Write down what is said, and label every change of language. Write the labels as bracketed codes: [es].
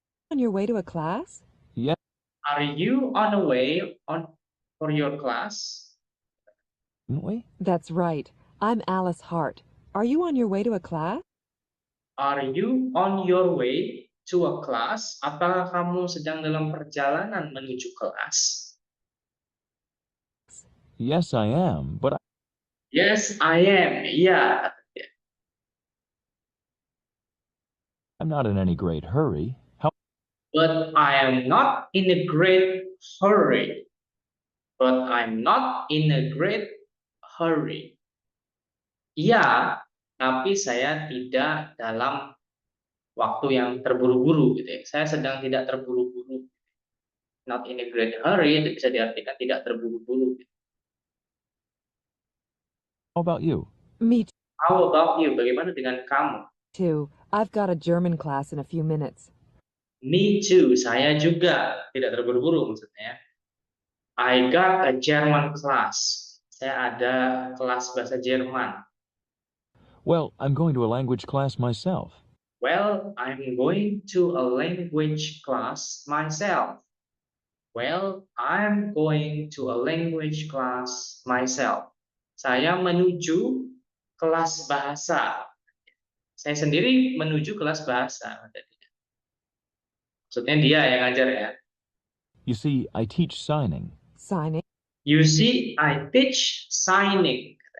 [en] on your way to a class? Yes, Are you on the way for your class? didn't we? That's right. I'm Alice Hart. Are you on your way to a class? Are you on your way to a class? [id] Apakah kamu sedang dalam perjalanan menuju kelas? [en] Yes, I am, but Yes, I am. Iya. I'm not in any great hurry. But I am not in a great hurry. But I'm not in a great hurry. [id] Iya, tapi saya tidak dalam waktu yang terburu-buru gitu ya. Saya sedang tidak terburu-buru. [en] Not in a great hurry [id] itu bisa diartikan tidak terburu-buru. [en] How about you? Me How about you? [id] Bagaimana dengan kamu? [en] too. I've got a German class in a few minutes. Me too. [id] Saya juga tidak terburu-buru maksudnya. [en] I got a German class. [id] Saya ada kelas bahasa Jerman. [en] Well, I'm going to a language class myself. Well, I'm going to a language class myself. Well, I'm going to a language class myself. [id] Saya menuju kelas bahasa. Saya sendiri menuju kelas bahasa. Maksudnya dia yang ngajar ya. [en] You see, I teach signing. Signing. You see, I teach signing.